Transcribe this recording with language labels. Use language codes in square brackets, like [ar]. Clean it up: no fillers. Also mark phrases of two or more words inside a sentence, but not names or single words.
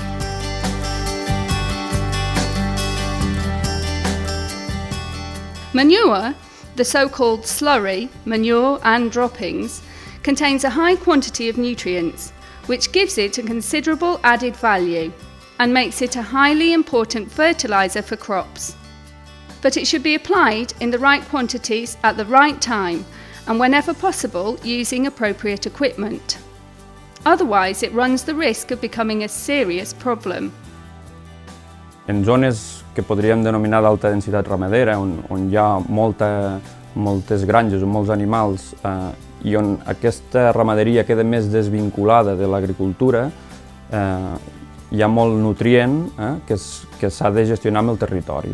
[en] Manure, the so-called slurry, manure and droppings, contains a high quantity of nutrients, which gives it a considerable added value and makes it a highly important fertiliser for crops. But it should be applied in the right quantities at the right time and whenever possible using appropriate equipment. Otherwise, it runs the risk of becoming a serious problem. [ca] En zones que podríem denominar d'alta densitat ramadera, on hi ha moltes granges o molts animals i on aquesta ramaderia queda més desvinculada de l'agricultura, hi ha molt nutrient que s'ha de gestionar amb el territori.